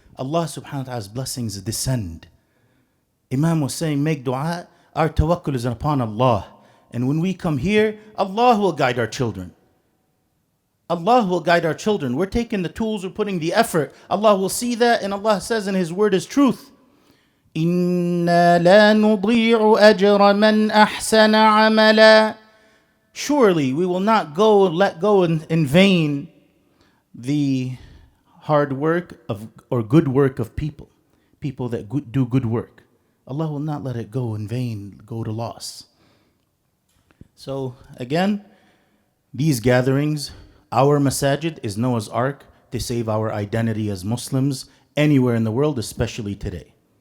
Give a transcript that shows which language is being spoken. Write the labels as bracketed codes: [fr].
[en] Allah subhanahu wa ta'ala's blessings descend. Imam was saying, make dua. Our tawakkul is upon Allah. And when we come here, Allah will guide our children. Allah will guide our children. We're taking the tools, we're putting the effort. Allah will see that, and Allah says in His word is truth. [ar] إِنَّا لَا نُضِيعُ أَجْرَ مَنْ أَحْسَنَ عَمَلًا. [en] Surely we will not let go in vain the hard work of or good work of people that do good work. Allah will not let it go in vain, go to loss. So again, these gatherings, our masajid is Noah's Ark to save our identity as Muslims anywhere in the world, especially today.